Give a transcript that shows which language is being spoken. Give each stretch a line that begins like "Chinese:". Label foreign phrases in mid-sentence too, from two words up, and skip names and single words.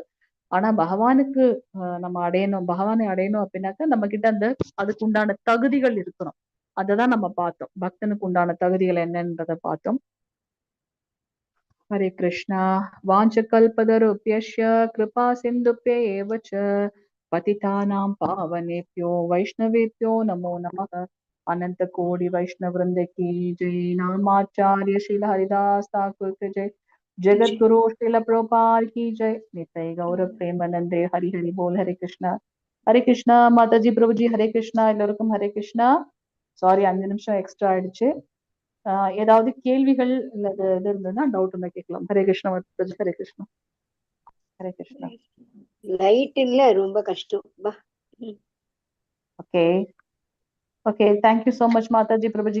Tamil: ஆனா பகவானுக்கு நம்ம அடையணும், பகவானை அடையணும் அப்படின்னாக்கா நம்ம கிட்ட அதுக்கு உண்டான தகுதிகள் இருக்கணும். அததான் நம்ம பார்த்தோம். பக்தனுக்கு உண்டான தகுதிகள் என்னன்றத பார்த்தோம். ஹரே கிருஷ்ணா.
Sanskrit: वाञ्छा कल्पतरुभ्यश्च कृपा सिन्धुभ्य एव च पतितानां पावनेभ्यो वैष्णवेभ्यो नमो नमः.
Hindi: अनंत कोटि वैष्णव वृंद की जय. नामाचार्य श्रील हरिदास ठाकुर की जय. जगत गुरु श्रील प्रभुपाद की जय. नित्य गौर प्रेमानंदे. हरि हरि बोल. हरे कृष्णा. हरे कृष्णा माताजी प्रभुजी. हरे कृष्णा.
Tamil: எல்லோருக்கும் ஹரே கிருஷ்ணா. சாரி, 5 நிமிஷம் எக்ஸ்ட்ரா ஆயிடுச்சு. ஏதாவது கேள்விகள் இல்லது இது இருந்ததுன்னா டவுட் இருந்தா கேட்கலாம். ஹரே கிருஷ்ணா மாதாஜி. ஹரே கிருஷ்ணா. ஹரே கிருஷ்ணா. லைட் இல்ல, ரொம்ப கஷ்டம்.
English: okay okay, thank you so much
Tamil: மாதாஜி பிரபுஜி.